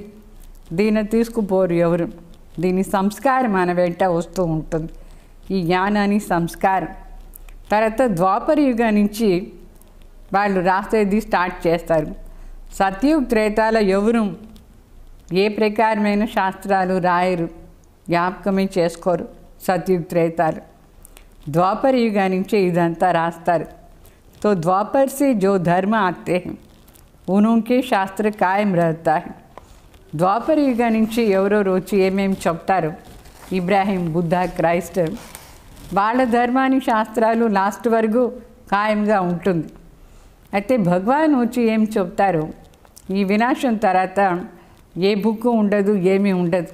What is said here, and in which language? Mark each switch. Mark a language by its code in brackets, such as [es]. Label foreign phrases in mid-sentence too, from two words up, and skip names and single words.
[te] దీన్ని తీసుకుపోరు ఎవరు. దీని సంస్కారం మన వెంట వస్తూ ఉంటుంది. ఈ జ్ఞానాన్ని సంస్కారం తర్వాత ద్వాపర యుగం నుంచి వాళ్ళు రాసేది స్టార్ట్ చేస్తారు. సత్యుగ్ త్రేతాలో ఎవరు ఏ ప్రకారమైన శాస్త్రాలు రాయరు, జ్ఞాపకమే చేసుకోరు. సత్యుగ్ త్రేతాలు द्वापर युग నుంచి ఇదంతా రాస్తారు. [hi] तो द्वापर से जो धर्म आते हैं उनके शास्त्र कायम रहता है. [te] द्वापर युग నుంచి ఎవరెవరు వచ్చి ఏమేమి చెప్తారు, ఇబ్రాహీం, బుద్ధ, క్రైస్ట్, వాళ్ళ ధర్మాన్ని శాస్త్రాలు లాస్ట్ వరకు ఖాయంగా ఉంటుంది. అయితే భగవాన్ వచ్చి ఏం చెప్తారు, ఈ వినాశం తర్వాత ఏ బుక్ ఉండదు, ఏమీ ఉండదు.